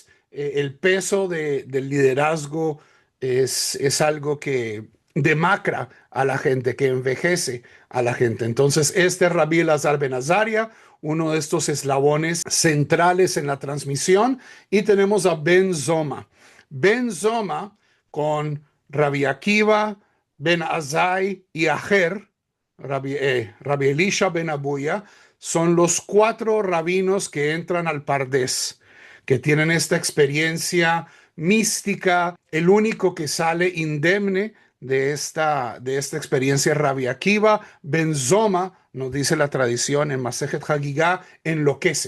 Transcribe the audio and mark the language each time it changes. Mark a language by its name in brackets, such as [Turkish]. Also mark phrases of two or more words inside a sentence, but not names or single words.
[Spanish] El peso del liderazgo es algo que demacra a la gente, que envejece a la gente. Entonces, este es Rabbi Elazar ben Azariah, uno de estos eslabones centrales en la transmisión. Y tenemos a Ben Zoma. Ben Zoma con Rabbi Akiva, Ben Azai y Ajer, Rabbi Elisha ben Abuya, son los 4 rabinos que entran al Pardés, que tienen esta experiencia mística. El único que sale indemne de esta experiencia es Rabbi Akiva. Ben Zoma, nos dice la tradición en Masejet Hagigah, enloquece.